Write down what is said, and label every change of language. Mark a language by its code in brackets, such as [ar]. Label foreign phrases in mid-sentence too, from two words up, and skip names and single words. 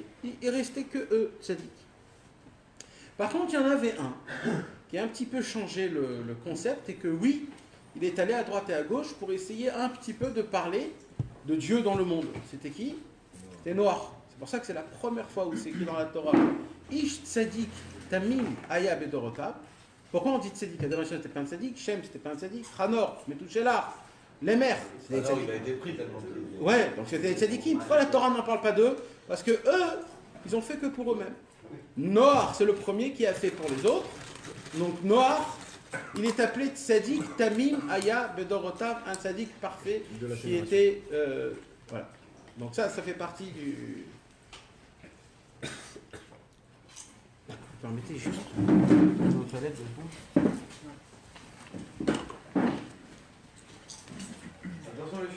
[fr] Il restait que eux, tzadikim. Par contre, il y en avait un qui a un petit peu changé le concept et que oui, il est allé à droite et à gauche pour essayer un petit peu de parler de Dieu dans le monde. C'était qui? C'était Noach. C'est pour ça que c'est la première fois où c'est écrit dans la Torah. [he] איש צדיק תמים היה בדורותיו. [fr] Pourquoi on dit tzadik? Adam Harishon c'était pas un tzadik, Shem c'était pas un tzadik, Hanor, Methuselah, les mères. Il a été pris tellement. Ouais, donc c'était des tzadikim. Pourquoi la Torah n'en parle pas d'eux? Parce que eux, ils ont fait que pour eux-mêmes. Noach, c'est le premier qui a fait pour les autres. Donc Noach, il est appelé [he] צדיק תמים היה בדורותיו, [fr] un tzadik parfait qui était voilà. Donc ça fait partie du. Permettez juste aux toilettes de vous. Attention les chiens.